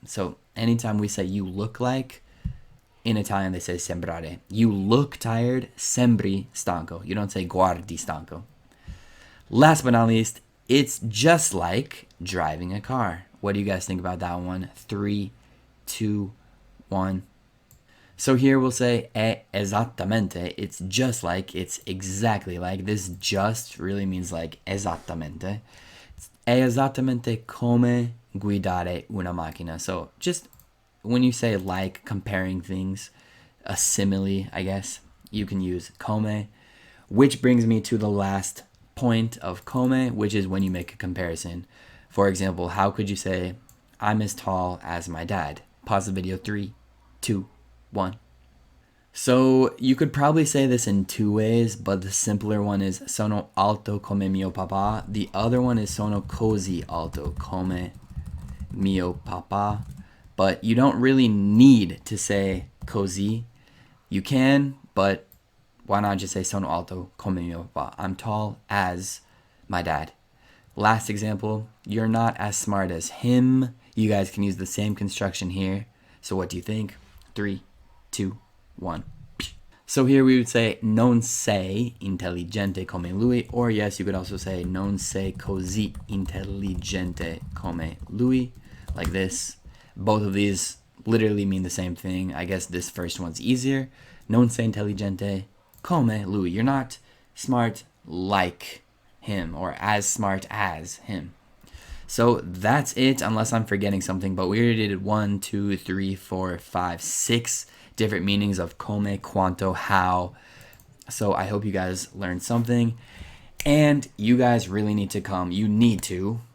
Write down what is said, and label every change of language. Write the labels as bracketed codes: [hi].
[en] So anytime we say you look like, in Italian they say sembrare. You look tired, [it] sembri stanco. [en] You don't say [it] guardi stanco. [en] Last but not least, it's just like driving a car. What do you guys think about that one? 3, 2, 1. So here we'll say [it] è esattamente. [en] It's just like, it's exactly like. This just really means like esattamente. [it] È esattamente come guidare una macchina. [en] So just when you say like, comparing things, a simile, I guess, you can use come. Which brings me to the last point of come, which is when you make a comparison. For example, how could you say, I'm as tall as my dad? Pause the video. 3, 2, 1. So you could probably say this in 2 ways, but the simpler one is [it] sono alto come mio papà. [en] The other one is [it] sono così alto come mio papà. [en] But you don't really need to say così. You can, but why not just say [it] sono alto come mio papà? [en] I'm tall as my dad. Last example, you're not as smart as him. You guys can use the same construction here. So what do you think? 3, 2, 1. So here we would say [it] non sei intelligente come lui, [en] or yes, you could also say [it] non sei così intelligente come lui, [en] like this. Both of these literally mean the same thing. I guess this first one's easier. [it] Non sei intelligente come lui. [en] You're not smart like him, or as smart as him. So that's it, unless I'm forgetting something. But we already did 1, 2, 3, 4, 5, 6 different meanings of come, quanto, how. So I hope you guys learned something. And you guys really need to come. You need to.